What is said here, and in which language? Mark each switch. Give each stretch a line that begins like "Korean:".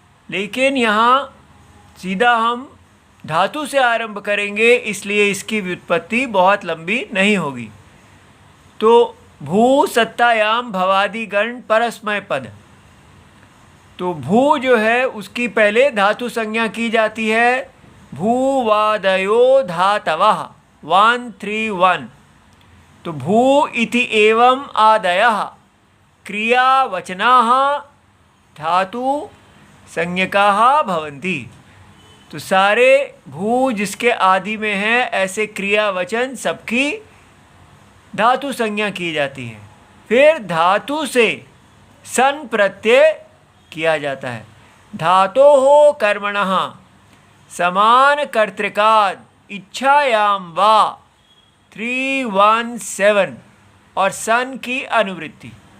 Hindi: लेकिन यहाँ सीधा हम धातु से आरंभ करेंगे, इसलिए इसकी व्युत्पत्ति बहुत लंबी नहीं होगी।
Sanskrit: तो भू सत्तायाम भवादि गण परस्मय पद।
Hindi: तो भू जो है उसकी पहले धातु संज्ञा की जाती है।
Sanskrit: भूवादयो धातवः 1 3 1। तो भू इति एवं आदयः क्रियावचनाः धातु संज्ञकाः भवन्ति।
Hindi: तो सारे भू जिसके आदि में है ऐसे क्रियावचन सबकी धातु संज्ञा की जाती है। फिर धातु से सन प्रत्यय किया जाता है।
Sanskrit: धातोः कर्मणः समान कर्तृकाद इच्छायाम वा 317
Hindi: और सन की अनुवृत्ति।